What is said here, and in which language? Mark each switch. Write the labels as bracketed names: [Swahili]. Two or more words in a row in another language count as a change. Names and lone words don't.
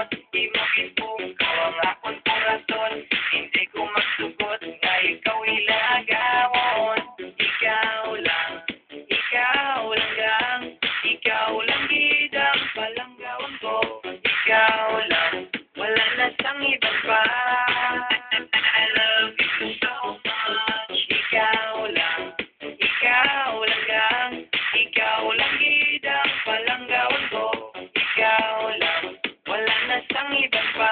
[Hiligaynon] Di mo ipugaw ang akong korason. Hindi ko magsugot nga ikaw ilagawon. Ikaw lang gang. Ikaw lang gid ang palanggawan ko. Ikaw lang, wala na sang iba pa. [English] I love you so much. [Hiligaynon] Ikaw lang gang. Ikaw lang gid ang palanggawan ko. Ikaw lang, wala na sang iba pa.